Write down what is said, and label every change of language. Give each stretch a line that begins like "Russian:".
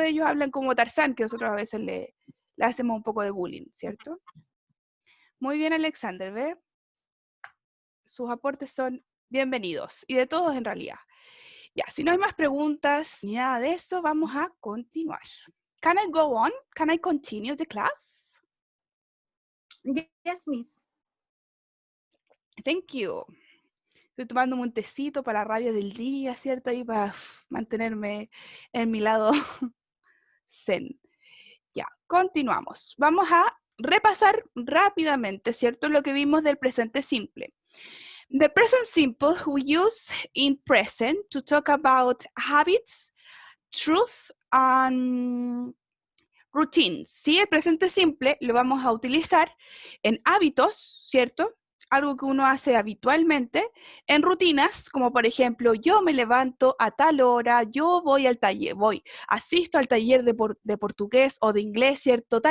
Spanish: Ellos hablan como Tarzán, que nosotros a veces le hacemos un poco de bullying, ¿cierto? Muy bien, Alexander, ¿ve? Sus aportes son bienvenidos, y de todos en realidad. Ya, si no hay más preguntas ni nada de eso, vamos a continuar.
English: Can I go on? Can I continue the class? Yes, miss. Thank you.
Spanish: Estoy tomando un tecito para la rabia del día, ¿cierto? Y para mantenerme en mi lado zen. Ya, continuamos. Vamos a repasar rápidamente, ¿cierto? Lo que vimos del presente simple.
English: The present simple we use in present to talk about habits, truth, and routines.
Spanish: ¿Sí? El presente simple lo vamos a utilizar en hábitos, ¿cierto? Algo que uno hace habitualmente, en rutinas, como por ejemplo, yo me levanto a tal hora, yo voy al taller, asisto al taller de portugués o de inglés, ¿cierto?